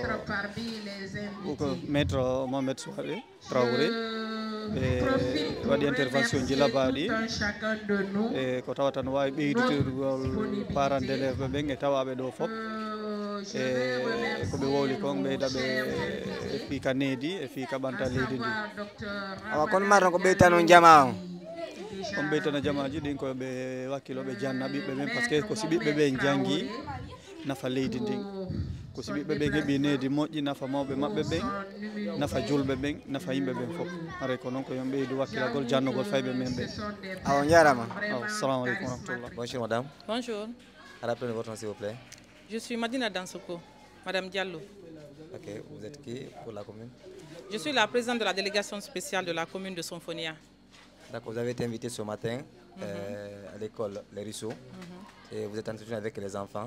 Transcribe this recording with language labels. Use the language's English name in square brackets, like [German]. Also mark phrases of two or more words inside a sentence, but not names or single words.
[Fula] maître Mohamed Souare Traoré waɗi intervention ji labaɗi e ko tawata no wawi ɓeydutirgol [French] parents d'élèves [Fula] ɓen e tawaɓe ɗo fof e koɓe wowli kon ɓeyda ɓe e fiika needi e fiika ɓanta leydi ndi awa kono mata ko ɓeytano jama o on ɓeytano jamaji ɗin koɓe wakkilo ɓe janna ɓiɓɓe ɓen [French] par ce que [Fula] ko si ɓiɓɓe ɓe janggi nafa leydi ndin ko si ɓiɓɓe ɓen heeɓi needi moƴƴi nafa mawɓe maɓɓe ɓen nafa julɓe ɓen nafa yimɓe ɓen fof haray ko noon ko yon ɓeydu wakkilagol jannugol fayɓe men ɓen awa jarama [Arabic] السلام عليكم ورحمة الله. [French] Bonjour madame. Bonjour. Rappelez votre nom s'il vous plaît. Je suis Madina Dansoko, Madame Diallo. Ok, vous êtes qui pour la commune? Je suis la présidente de la délégation spéciale de la commune de Sonfonia. D'accord, vous avez été invité ce matin à l'école Les Ruisseaux et vous êtes entretenu avec les enfants.